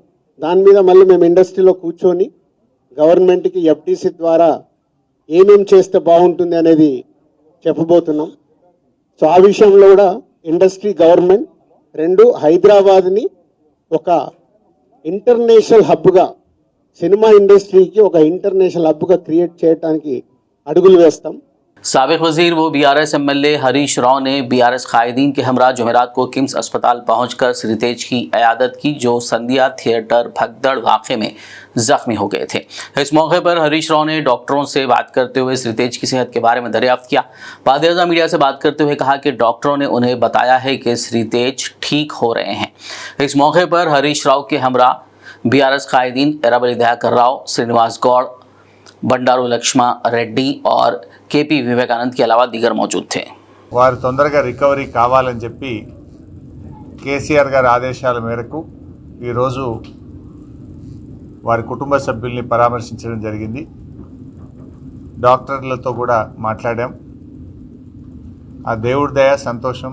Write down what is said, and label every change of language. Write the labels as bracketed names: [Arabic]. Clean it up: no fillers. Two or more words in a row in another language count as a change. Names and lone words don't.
[Telugu] దాని మీద మళ్ళీ మేము ఇండస్ట్రీలో కూర్చొని గవర్నమెంట్కి ఎఫ్టీసీ ద్వారా ఏమేం చేస్తే బాగుంటుంది అనేది చెప్పబోతున్నాం. సో ఆ విషయంలో కూడా ఇండస్ట్రీ, గవర్నమెంట్ రెండు హైదరాబాద్ని ఒక [English] international hubగా, cinema industryకి [Telugu] ఒక [English] international hubగా [Telugu] క్రియేట్ చేయడానికి అడుగులు వేస్తాం. [Urdu] سابق وزیر و بی آر ایس ایم ایل اے ہریش راؤ نے بی آر ایس قائدین کے ہمراہ جمعرات کو کمس اسپتال پہنچ کر شری تیج کی عیادت کی، جو سندھیا تھیٹر بھگدڑ واقعے میں زخمی ہو گئے تھے. اس موقع پر ہریش راؤ نے ڈاکٹروں سے بات کرتے ہوئے شری تیج کی صحت کے بارے میں دریافت کیا. بعد میڈیا سے بات کرتے ہوئے کہا کہ ڈاکٹروں نے انہیں بتایا ہے کہ شری تیج ٹھیک ہو رہے ہیں. اس موقع پر ہریش راؤ کے ہمراہ بی آر ایس قائدین ایرابلی دیاکر راؤ، سرینواس گوڑ, బండారు లక్ష్మ రెడ్డి اور کے پی ویویکانند کے علاوہ دیگر موجود تھے. [Telugu] వారు తొందరగా రికవరీ కావాలని చెప్పి కేసీఆర్ గారి ఆదేశాల మేరకు ఈరోజు వారి కుటుంబ సభ్యుల్ని పరామర్శించడం జరిగింది. డాక్టర్లతో కూడా మాట్లాడాం. ఆ దేవుడి దయ, సంతోషం.